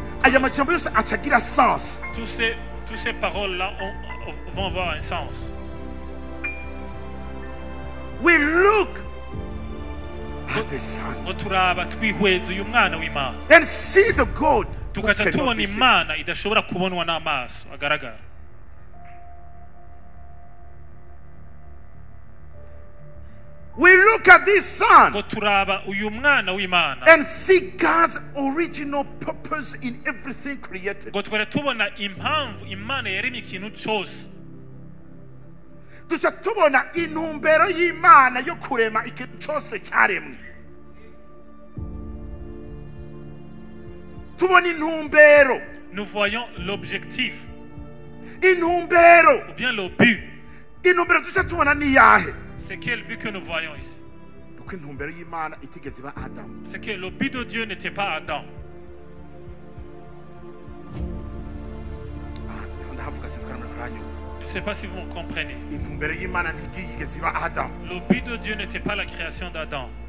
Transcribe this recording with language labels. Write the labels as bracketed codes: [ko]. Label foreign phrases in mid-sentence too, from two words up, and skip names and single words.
[fr] Toutes ces paroles-là vont avoir un sens. [en] We look at the Son and see the God who cannot be seen. We look at this Son and see God's original purpose in everything created. [rw] Tuca tubona intumbero y'Imana yo kurema ikintu cyose cyaremwe. Tubona intumbero. [fr] Nous voyons l'objectif. [rw] Intumbero. [fr] Ou bien le but. [rw] Intumbero tuca tubona ni yahe. [fr] C'est quel but que nous voyons ici? C'est que le but de Dieu n'était pas Adam. Je ne sais pas si vous me comprenez. Le but de Dieu n'était pas la création d'Adam.